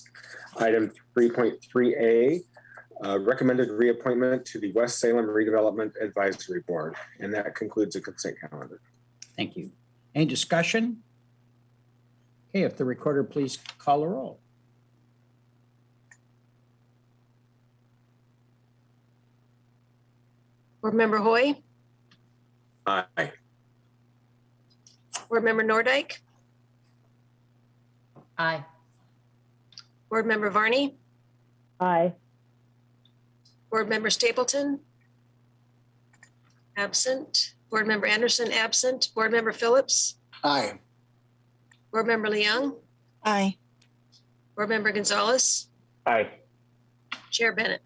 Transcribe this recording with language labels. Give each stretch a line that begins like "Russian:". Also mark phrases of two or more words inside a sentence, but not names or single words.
English: Item 3.3A, recommended reappointment to the West Salem Redevelopment Advisory Board. And that concludes the consent calendar. Thank you. Any discussion? Okay, if the recorder please call a roll. Board Member Hoy. Aye. Board Member Nordijk. Aye. Board Member Varney. Aye. Board Member Stapleton. Absent. Board Member Anderson, absent. Board Member Phillips. Aye. Board Member Leung. Aye. Board Member Gonzalez. Aye. Chair Bennett.